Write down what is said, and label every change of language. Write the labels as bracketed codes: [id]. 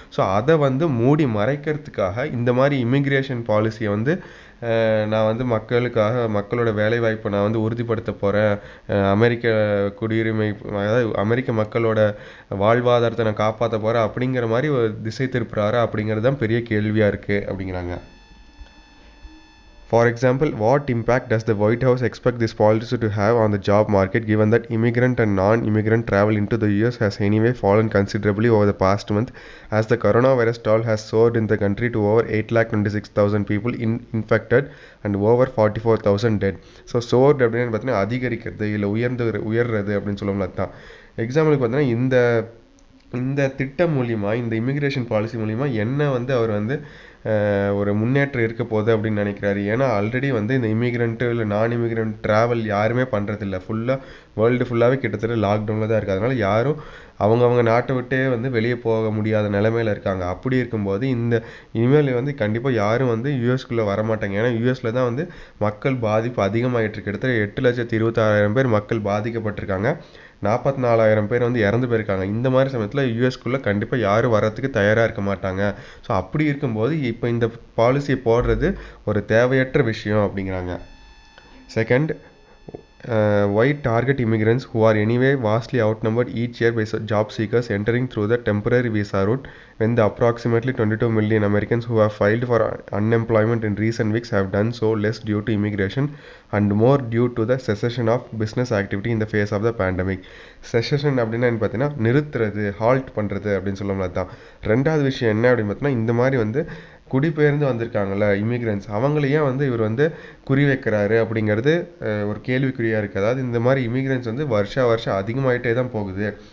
[ta] So அதை வந்து மூடி மறைக்கிறதுக்காக இந்த மாதிரி இமிக்ரேஷன் பாலிசியை வந்து நான் வந்து மக்களோட வேலைவாய்ப்பை நான் வந்து உறுதிப்படுத்த போகிறேன், அமெரிக்க குடியுரிமை, அதாவது அமெரிக்க மக்களோட வாழ்வாதாரத்தை நான் காப்பாற்ற போகிறேன் அப்படிங்கிற மாதிரி ஒரு திசை திருப்புறாரா அப்படிங்கிறது தான் பெரிய கேள்வியாக இருக்குது அப்படிங்கிறாங்க. [en] For example, what impact does the White House expect this policy to have on the job market, given that immigrant and non-immigrant travel into the US has anyway fallen considerably over the past month, as the coronavirus toll has soared in the country to over 826,000 people infected and over 44,000 dead. [ta] So soared அப்படின்னு பார்த்தீங்கன்னா அதிகரிக்கிறது இல்லை உயர்றது அப்படின்னு சொல்லுவோம்ல. தான் எக்ஸாம்பிளுக்கு பார்த்தீங்கன்னா இந்த திட்டம் மூலிமா, இந்த இமிக்ரேஷன் பாலிசி மூலிமா என்ன வந்து அவர் வந்து ஒரு முன்னேற்றம் இருக்க போகுது அப்படின்னு நினைக்கிறாரு. ஏன்னா ஆல்ரெடி வந்து இந்த இமிக்ரெண்ட்டு இல்லை நான் இமிக்ரெண்ட் ட்ராவல் யாருமே பண்ணுறதில்ல. வேர்ல்டு ஃபுல்லாகவே கிட்டத்தட்ட லாக்டவுனில் தான் இருக்குது. அதனால் யாரும் அவங்க நாட்டை விட்டே வந்து வெளியே போக முடியாத நிலைமையில் இருக்காங்க. அப்படி இருக்கும்போது இனிமேல் வந்து கண்டிப்பாக யாரும் வந்து யூஎஸ்குள்ளே வரமாட்டாங்க. ஏன்னா யூஎஸில் தான் வந்து மக்கள் பாதிப்பு அதிகமாகிட்டு இருக்கு. கிட்டத்தட்ட 8,26,000 பேர் மக்கள் பாதிக்கப்பட்டிருக்காங்க. 44,000 பேர் வந்து இறந்து போயிருக்காங்க. இந்த மாதிரி சமயத்தில் யூஎஸ்குள்ளே கண்டிப்பாக யாரும் வரத்துக்கு தயாராக இருக்க மாட்டாங்க. ஸோ அப்படி இருக்கும்போது இப்போ இந்த பாலிசியை போடுறது ஒரு தேவையற்ற விஷயம் அப்படிங்கிறாங்க. [en] Second, why target immigrants who are anyway vastly outnumbered each year by job seekers entering through the temporary visa route, when the approximately 22 million Americans who have filed for unemployment in recent weeks have done so less due to immigration and more due to the cessation of business activity in the face of the pandemic. [ta] Cessation அப்படின்னா என்ன பார்த்தீங்கன்னா நிறுத்துறது, halt பண்ணுறது அப்படின்னு சொல்லலாம். தான் ரெண்டாவது விஷயம் என்ன அப்படின்னு பார்த்தீங்கன்னா, இந்த மாதிரி வந்து குடிபெயர்ந்து வந்திருக்காங்கல்ல இமிக்ரெண்ட்ஸ், அவங்களையும் வந்து இவர் வந்து குறி வைக்கிறாரு அப்படிங்கிறது ஒரு கேள்விக்குறியாக இருக்குது. அதாவது இந்த மாதிரி இமிக்ரெண்ட்ஸ் வந்து வருஷம் அதிகமாகிட்டே தான் போகுது.